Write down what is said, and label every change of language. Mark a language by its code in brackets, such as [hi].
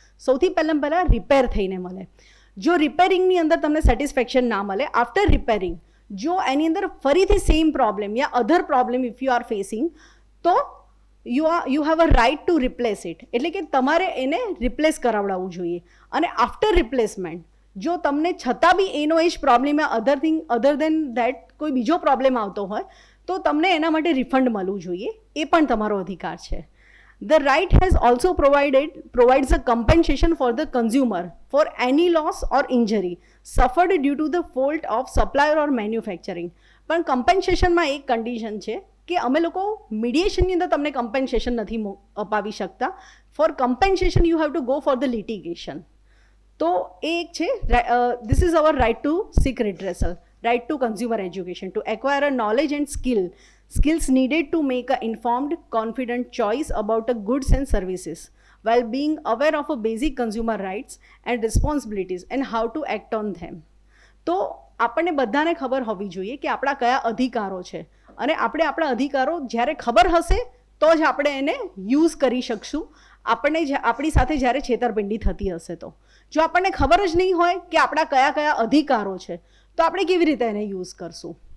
[gu] સૌથી પહેલાં રિપેર થઈને મળે. જો રિપેરિંગની અંદર તમને સેટિસ્ફેક્શન ના મળે, આફ્ટર રિપેરિંગ જો એની અંદર ફરીથી same problem yeah other problem [en] if you are facing, [gu] તો [en] You have a right to replace it. [gu] એટલે કે તમારે એને રિપ્લેસ કરાવડાવવું જોઈએ. અને આફ્ટર રિપ્લેસમેન્ટ જો તમને છતાં બી એનો એ જ પ્રોબ્લેમ [en] other than that [gu] કોઈ બીજો પ્રોબ્લેમ આવતો હોય તો તમને એના માટે રિફંડ મળવું જોઈએ. એ પણ તમારો અધિકાર છે. [en] The right has also provides a compensation for the consumer for any loss or injury suffered due to the fault of supplier or manufacturing. [gu] પણ કમ્પેન્સેશનમાં એક કન્ડિશન છે કે અમે લોકો મીડિયેશનની અંદર તમને કમ્પેન્સેશન નથી અપાવી શકતા. [en] For compensation you have to go for the litigation. [gu] તો એ એક છે [en] This is our right to seek redressal. Right to consumer education, to acquire a knowledge and skills needed to make an informed, confident choice about a goods and services, while being aware of a basic consumer rights and responsibilities and how to act on them. [gu] તો આપણને બધાને ખબર હોવી જોઈએ કે આપણા કયા અધિકારો છે, અને આપણે આપણા અધિકારો જ્યારે ખબર હશે તો જ આપણે એને યુઝ કરી શકશું. આપણી સાથે જ્યારે છેતરપિંડી થતી હશે તો. જો આપણને ખબર જ નહીં હોય કે આપણા કયા કયા અધિકારો છે તો આપણે કેવી રીતે એને યુઝ કરશું.